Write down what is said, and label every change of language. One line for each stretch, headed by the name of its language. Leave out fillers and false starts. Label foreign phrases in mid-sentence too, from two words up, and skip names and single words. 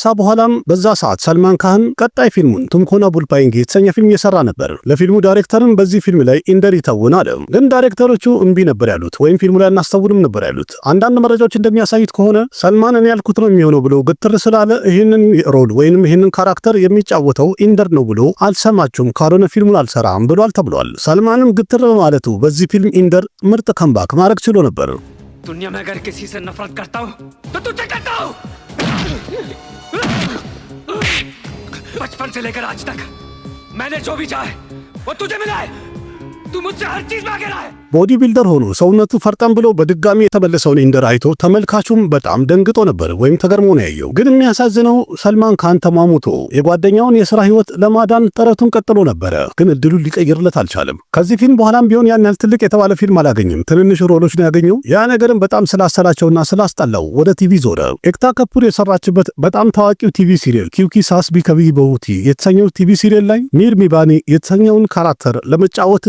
Amharic: በኋላም በዛ ሰዓት ሰልማን ካን ቀጣይ ፊልሙን ቱምኮና ቡልፓይንግ የተሰኘ ፊልም እየሰራ ነበር። ለፊልሙ ዳይሬክተርም በዚህ ፊልም ላይ ኢንደር ይተውን አለ። ግን ዳይሬክተሮቹ እምቢ ነበር ያሉት፣ ወይም ፊልሙ ላይ እናስተውልም ነበር ያሉት። አንዳንድ መረጃዎች እንደሚያሳዩት ከሆነ ሰልማን እኔ ያልኩት ነው የሚሆነው ብሎ ግትር ስላለ ይህንን ሮል ወይንም ይህንን ካራክተር የሚጫወተው ኢንደር ነው ብሎ አልሰማችሁም፣ ካልሆነ ፊልሙን አልሰራም ብሏል ተብሏል። ሰልማንም ግትር በማለቱ በዚህ ፊልም ኢንደር ምርጥ ከምባክ ማድረግ ችሎ ነበር።
Hindi: दुनिया में अगर किसी से नफरत करता हूं तो तुझसे करता हूं। बचपन से लेकर आज तक मैंने जो भी चाहे वो तुझे मिला है। तू मुझसे हर चीज मांगे रहा है।
Amharic: ቦዲ ቢልደር ሆኖ ሰውነቱ ፈርጠም ብሎ በድጋሚ የተመለሰውን ኢንደር አይቶ ተመልካቹም በጣም ደንግጦ ነበር ወይም ተገርሞ ነው ያየው። ግን የሚያሳዝነው ሰልማን ካን ተሟሙቶ የጓደኛውን የሥራ ህይወት ለማዳን ጥረቱን ቀጥሎ ነበረ፣ ግን እድሉን ሊቀይርለት አልቻለም። ከዚህ ፊልም በኋላም ቢሆን ያን ያህል ትልቅ የተባለ ፊልም አላገኘም። ትንንሽ ሮሎች ነው ያገኘው። ያ ነገርም በጣም ስላሰላቸውና ስላስጠላው ወደ ቲቪ ዞረ። ኤክታ ከፑር የሰራችበት በጣም ታዋቂው ቲቪ ሲሪየል ኪውኪ ሳስ ቢ ከቢ በውቲ የተሰኘው ቲቪ ሲሪየል ላይ ሚር ሚባኒ የተሰኘውን ካራክተር ለመጫወት እድል